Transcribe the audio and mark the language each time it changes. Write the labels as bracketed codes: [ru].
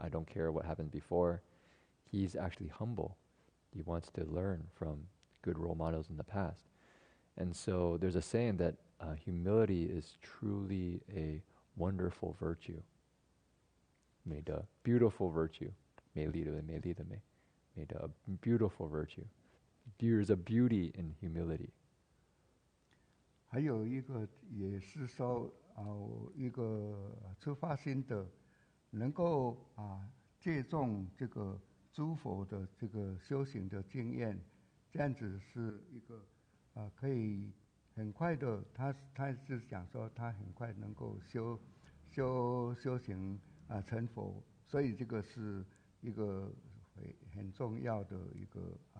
[en] I don't care what happened before. He's actually humble. He wants to learn from good role models in the past. And so there's a saying that humility is truly a wonderful virtue. 美德 beautiful virtue. [zh] 美丽的美丽的美 a beautiful virtue. [en] There's a beauty in humility. [zh] 还有一个也是说一个出发心的，能够借重这个诸佛的这个修行的经验，这样子是一个可以很快的，他是讲说他很快能够修行成佛，所以这个是一个很重要的一个